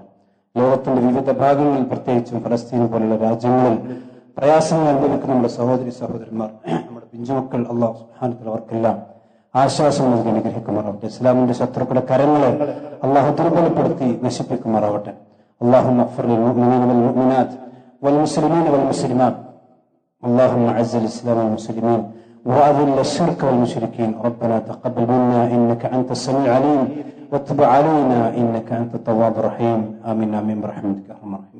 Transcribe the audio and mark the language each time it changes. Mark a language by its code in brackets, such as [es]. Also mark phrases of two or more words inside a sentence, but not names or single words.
[ml] ലോകത്തിന്റെ വിവിധ ഭാഗങ്ങളിൽ, പ്രത്യേകിച്ചും ഫലസ്തീൻ പോലുള്ള രാജ്യങ്ങളിൽ പ്രയാസങ്ങൾ അനുഭവിക്കുന്ന നമ്മുടെ സഹോദരി സഹോദരന്മാർ, നമ്മുടെ പിഞ്ചുമക്കൾ, [ar] الله سبحانه وتعالى [ml] അവർക്കെല്ലാം ആശ്വാസം നൽകി അനുഗ്രഹിക്കുമാറാവട്ടെ. ഇസ്ലാമിന്റെ ശത്രുക്കളുടെ കരങ്ങളെ അല്ലാഹു ദുർബലപ്പെടുത്തി നശിപ്പിക്കുമാറാവട്ടെ. [ar] اللهم اغفر للمؤمنين والمؤمنات والمسلمين والمسلمات. اللهم اعز الاسلام والمسلمين واذل الشرك والمشركين. ربنا تقبل منا انك انت السميع العليم وتب علينا إنك أنت التواب الرحيم آمين آمين برحمتك يا أرحم الراحمين.